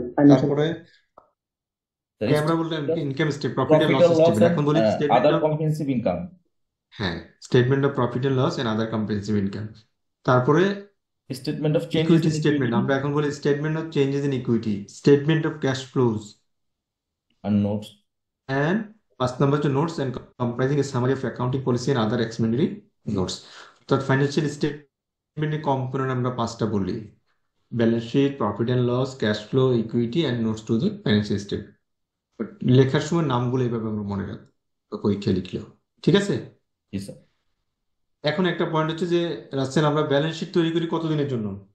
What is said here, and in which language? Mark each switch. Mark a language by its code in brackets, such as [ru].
[bn] তারপরে আমরা বললাম [en] income state, profit and profit loss and loss statement, and [bn] এখন বলি statement [en] Other of, comprehensive income. হ্যাঁ, statement of profit and loss and other comprehensive income. [bn] তারপরে [en] statement of changes equity in statement, equity [bn] আমরা এখন বলি [en] Statement of changes in equity, statement of cash flows, and notes. and first number to notes and comprising a summary of accounting policy and other explanatory notes. [bn] তো financial স্টেটমেন্টের component আমরা 5টা বলি: balance sheet, profit and loss, cash flow, equity and notes to the financial statement. লেখার সময় নামগুলো এইভাবে আমরা মনে রাখবো, পরীক্ষা লিখলেও ঠিক আছে। জি স্যার। এখন একটা পয়েন্ট হচ্ছে যে রাসেল, আমরা ব্যালেন্স শিট তৈরি করি কতদিনের জন্য?